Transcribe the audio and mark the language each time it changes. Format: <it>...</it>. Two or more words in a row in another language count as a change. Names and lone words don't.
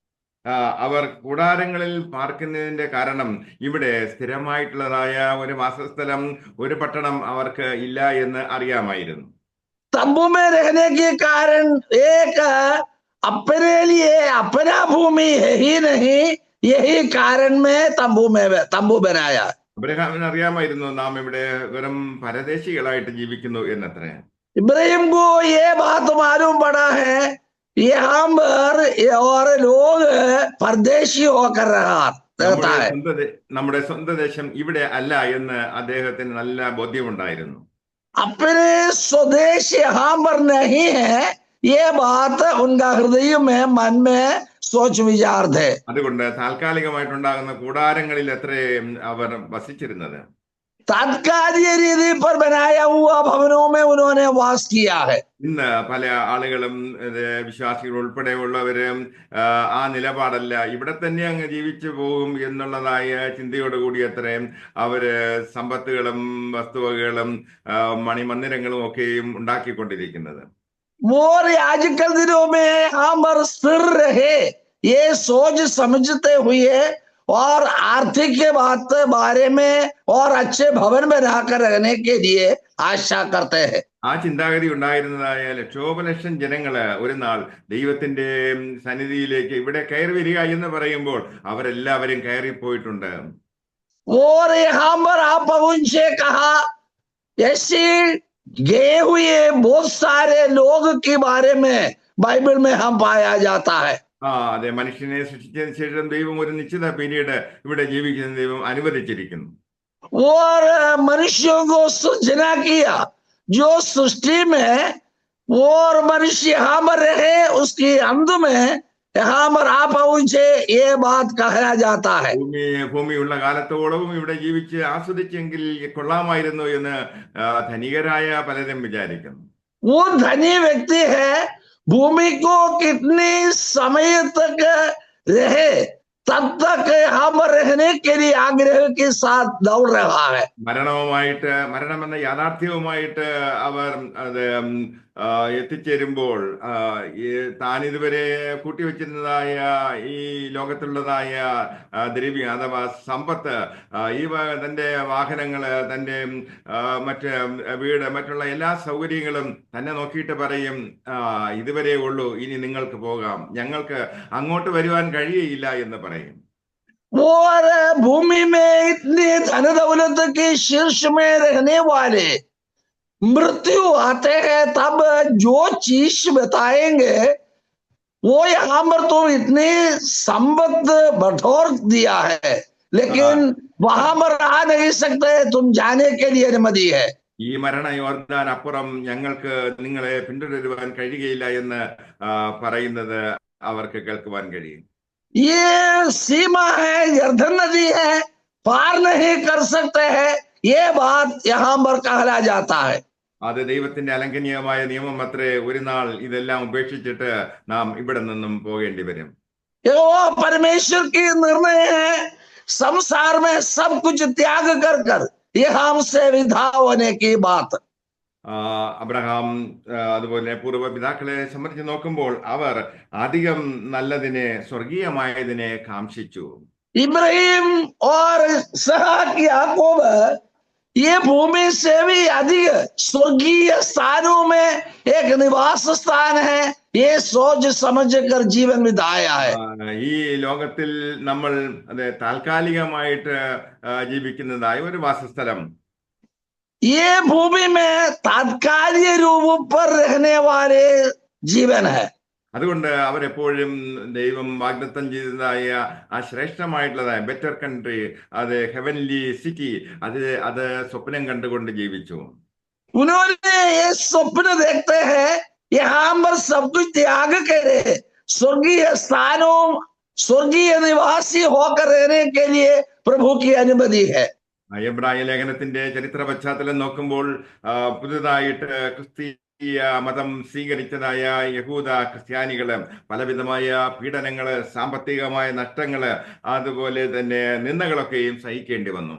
<ml>അവർ കൂടാരങ്ങളിൽ പാർക്കുന്നതിന്റെ കാരണം ഇവിടെ സ്ഥിരമായിട്ടുള്ളതായ ഒരു വാസസ്ഥലം, ഒരു പട്ടണം അവർക്ക് ഇല്ല എന്ന് അറിയാമായിരുന്നു.</ml> <hi>तंबू में रहने के कारण एक अपने लिए अपना भूमि है ही नहीं, यही कारण में तंबू बनाया।</hi> <ml>അബ്രഹാമിന് അറിയാമായിരുന്നു നാം ഇവിടെ വെറും പരദേശികളായിട്ട് ജീവിക്കുന്നു എന്നത്രേ.</ml> <hi>इब्राहिम को ये बात मालूम पड़ा है यहाँ पर और लोग परदेशी होकर रहता है।</hi> <ml>നമ്മുടെ സ്വന്തം ദേശം ഇവിടെ അല്ല എന്ന് അദ്ദേഹത്തിന് നല്ല ബോധ്യമുണ്ടായിരുന്നു.</ml> <hi>अपने स्वदेश यहाँ पर नहीं है, ये बात उनका हृदय में मन में सोच विचार थे।</hi> <ml>അതുകൊണ്ട് താൽക്കാലികമായിട്ടുണ്ടാകുന്ന കൂടാരങ്ങളിൽ അത്രേ അവർ വസിച്ചിരുന്നത്.</ml> <hi>तात्कालिक रीति पर बनाया हुआ भवनों में उन्होंने वास किया है।</hi> <ml>ഇന്ന് പല ആളുകളും വിശ്വാസികൾ ഉൾപ്പെടെയുള്ളവര് ആ നിലപാടല്ല, ഇവിടെ തന്നെ അങ്ങ് ജീവിച്ചു പോകും എന്നുള്ളതായ ചിന്തയോടുകൂടി അത്രയും അവര് സമ്പത്തുകളും വസ്തുവകകളും മണിമന്ദിരങ്ങളും ഒക്കെയും ഉണ്ടാക്കിക്കൊണ്ടിരിക്കുന്നത്.</ml> <hi>और आजकल दिनों में यहाँ पर स्थिर रहे ये सोच समझते हुए और आर्थिक के बात बारे में और अच्छे भवन बनाकर रहने के लिए आशा करते हैं।</hi> <ml>ആ ചിന്താഗതി ഉണ്ടായിരുന്നതായ ലക്ഷോപലക്ഷം ജനങ്ങള് ഒരു നാൾ ദൈവത്തിന്റെ സന്നിധിയിലേക്ക് ഇവിടെ കയറി വരിക എന്ന് പറയുമ്പോൾ അവരെല്ലാവരും കയറിപ്പോയിട്ടുണ്ട്.</ml> <hi>और यहाँ पर आप उनसे कहा ऐसे गए हुए बहुत सारे लोग के बारे में बाइबल में हम पाया जाता है।</hi> <ml>അതെ, മനുഷ്യനെ സൃഷ്ടിച്ചതിന് ശേഷം ദൈവം ഒരു നിശ്ചിത പീരീഡ് ഇവിടെ ജീവിക്കുന്ന ദൈവം അനുവദിച്ചിരിക്കുന്നു.</ml> <hi>और मनुष्यों को सृजना किया, जो सृष्टि में और मनुष्य यहाँ पर रहे उसके अंत में यहाँ पर आप पहुंचे, ये बात कहा जाता है।</hi> <ml>ഭൂമിയുള്ള കാലത്തോളവും ഇവിടെ ജീവിച്ച് ആസ്വദിച്ചെങ്കിൽ കൊള്ളാമായിരുന്നു എന്ന് ധനികരായ പലരും വിചാരിക്കുന്നു.</ml> <hi>वो धनी व्यक्ति है, भूमि को कितने समय तक रहे तब तक यहाँ पर रहने के लिए आग्रह के साथ दौड़ रहा है।</hi> <ml>മരണമെന്ന യാഥാർത്ഥ്യവുമായിട്ട് അവർ അത് എത്തിച്ചേരുമ്പോൾ താൻ ഇതുവരെ കൂട്ടിവെച്ചിരുന്നതായ ഈ ലോകത്തുള്ളതായ ദ്രവ്യം അഥവാ സമ്പത്ത്, തന്റെ വാഹനങ്ങള്, തന്റെ മറ്റ് വീട്, മറ്റുള്ള എല്ലാ സൗകര്യങ്ങളും തന്നെ നോക്കിയിട്ട് പറയും, ഇതുവരെ ഉള്ളൂ, ഇനി നിങ്ങൾക്ക് പോകാം, ഞങ്ങൾക്ക് അങ്ങോട്ട് വരുവാൻ കഴിയയില്ല എന്ന് പറയും.</ml> <hi>और भूमि में इतनी धन दौलत के शीर्ष में रहने वाले मृत्यु आते हैं तब जो चीज बताएंगे वो यहाँ पर तो इतनी संपत्ति बटोर दिया है, लेकिन वहां पर आ नहीं सकते, तुम जाने के लिए अनुमति है।</hi> <ml>ഈ മരണ യോർദാൻ അപ്പുറം ഞങ്ങൾക്ക് നിങ്ങളെ പിന്തുടരുവാൻ കഴിയുകയില്ല എന്ന് പറയുന്നത് അവർക്ക് കേൾക്കുവാൻ കഴിയും.</ml> <hi>ये सीमा है, यर्दन नदी है, पार नहीं कर सकते हैं, ये बात यहाँ पर कहला जाता है।</hi> <ml>അത് ദൈവത്തിന്റെ അലംഘനീയമായ നിയമം അത്രേ. ഒരു നാൾ ഇതെല്ലാം ഉപേക്ഷിച്ചിട്ട് നാം ഇവിടെ നിന്നും പോകേണ്ടി വരും.</ml> <hi>ये वो परमेश्वर की निर्णय है, संसार में सब कुछ त्याग कर कर ये हमसे विदा होने की बात।</hi> <ml>അബ്രഹാം അതുപോലെ പൂർവ്വ പിതാക്കളെ സംബന്ധിച്ച് നോക്കുമ്പോൾ അവർ അധികം നല്ലതിനെ, സ്വർഗീയമായതിനെ കാംക്ഷിച്ചു.</ml> <hi>इब्राहिम और इसहाक याकूब ये भूमि से भी अधिक स्वर्गीय स्थानों में एक निवास स्थान है, ये सोच समझ कर जीवन बिताया है।</hi> <ml>ഈ ലോകത്തിൽ നമ്മൾ താൽക്കാലികമായിട്ട് ജീവിക്കുന്നതായ ഒരു വാസസ്ഥലം,</ml> <hi>ये भूमि में तात्कालिक रूप पर रहने वाले जीवन है।</hi> <ml>അതുകൊണ്ട് അവരെപ്പോഴും ദൈവം വാഗ്ദത്തം ചെയ്തതായ ആ ശ്രേഷ്ഠമായിട്ടുള്ളതായ</ml> <en>better country,</en> <ml>അത്</ml> <en>heavenly city,</en> <ml>അത് സ്വപ്നം കണ്ടുകൊണ്ട് ജീവിച്ചു.</ml> <hi>उन्होंने ये स्वप्न देखते हैं यहाँ पर सब कुछ त्याग करे स्वर्गीय स्थानों, स्वर्गीय निवासी होकर रहने के लिए प्रभु की अनुमति है।</hi> <ml>എബ്രായ ലേഖനത്തിന്റെ ചരിത്ര പശ്ചാത്തലം നോക്കുമ്പോൾ പുതുതായിട്ട് ക്രിസ്തീയ മതം സ്വീകരിച്ചതായ യഹൂദ ക്രിസ്ത്യാനികള് പലവിധമായ പീഡനങ്ങള്, സാമ്പത്തികമായ നഷ്ടങ്ങള്, അതുപോലെ തന്നെ നിന്ദകളൊക്കെയും സഹിക്കേണ്ടി വന്നു.</ml>